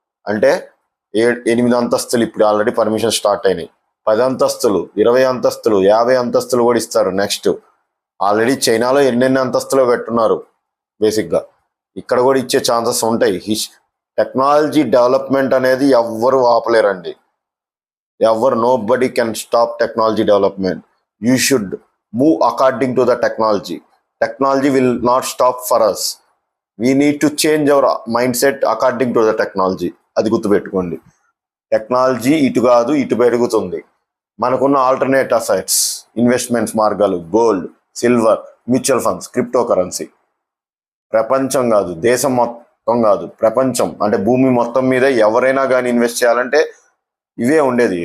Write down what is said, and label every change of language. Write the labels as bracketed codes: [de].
[te] అంటే 8 అంతస్తులు ఇప్పుడు ఆల్రెడీ పర్మిషన్ స్టార్ట్ అయినాయి. 10 అంతస్తులు, 20 అంతస్తులు, 50 అంతస్తులు కూడా ఇస్తారు నెక్స్ట్. ఆల్రెడీ చైనాలో ఎన్నెన్ని అంతస్తులు కట్టున్నారు. బేసిక్గా ఇక్కడ కూడా ఇచ్చే ఛాన్సెస్ ఉంటాయి. టెక్నాలజీ డెవలప్మెంట్ అనేది ఎవ్వరు ఆపలేరండి. [en] Nobody can stop technology development. You should move according to the technology. Technology will not stop for us. We need to change our mindset according to the technology. [te] అది గుర్తుపెట్టుకోండి. Technology ఇటు కాదు, ఇటు పెరుగుతుంది. మనకున్న alternate assets, investments మార్గాలు gold, silver, mutual funds, crypto currency. ప్రపంచం కాదు, దేశం మొత్తం కాదు, ప్రపంచం అంటే భూమి మొత్తం మీద ఎవరైనా కానీ ఇన్వెస్ట్ చేయాలంటే ఇవే ఉండేది.